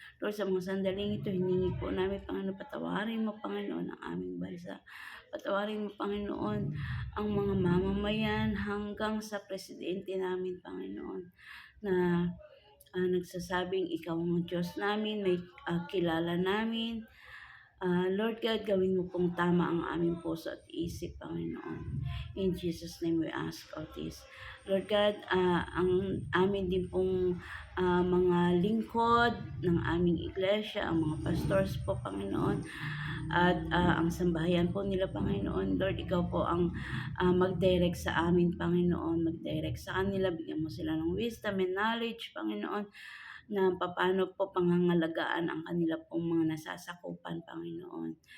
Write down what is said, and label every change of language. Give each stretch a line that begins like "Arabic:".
Filipino: Lord, sa mga sandaling ito, hiningi po namin, Panginoon, patawarin mo, Panginoon, ang aming bansa. Patawarin mo, Panginoon, ang mga mamamayan hanggang sa presidente namin, Panginoon, na nagsasabing ikaw ang Diyos namin, may kilala namin. Lord God, gawin mo pong tama ang aming puso at isip, Panginoon.
English: In Jesus' name we ask all this.
Filipino: Lord God, ang amin din pong mga lingkod ng aming iglesia, ang mga pastors po, Panginoon, at ang sambahayan po nila, Panginoon. Lord, ikaw po ang mag-direct sa amin, Panginoon. Mag-direct sa kanila, bigyan mo sila ng
English: wisdom and knowledge,
Filipino: Panginoon, na paano po pangangalagaan ang kanila pong mga nasasakupan, Panginoon.